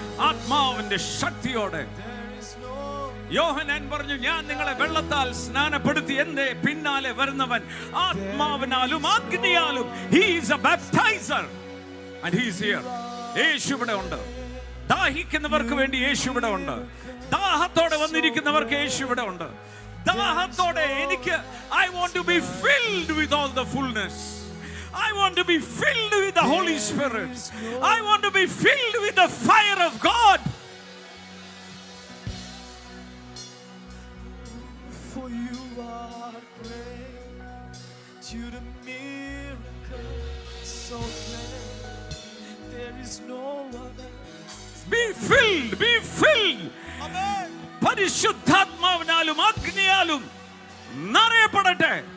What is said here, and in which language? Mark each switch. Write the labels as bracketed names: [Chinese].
[Malayalam] ആത്മാവിന്റെ ശക്തിയോടെ യോഹന്നാൻ പറഞ്ഞു, ഞാൻ നിങ്ങളെ വെള്ളത്താൽ സ്നാനപ്പെടുത്തി, എന്റെ പിന്നാലെ വരുന്നവൻ ആത്മാവിനാലും അഗ്നിയാലും. [English] He is a baptizer and he is here. [Malayalam] യേശു ഇവിടെ ഉണ്ട്. ദാഹിക്കുന്നവർക്ക് വേണ്ടി യേശു ഇവിടെ ഉണ്ട്. ദാഹത്തോടെ വന്നിരിക്കുന്നവർക്ക് യേശു ഇവിടെ ഉണ്ട്. ദാഹത്തോടെ എനിക്ക് [English] I want to be filled with all the fullness. I want to be filled with the Holy Spirit. I want to be filled with the fire of God. For you are great, you the miracle so great, there is no one else. Be filled, be filled. Amen. [Malayalam] പരിശുദ്ധാത്മാവിനാലും അഗ്നിയാലും നിറയപ്പെടട്ടെ.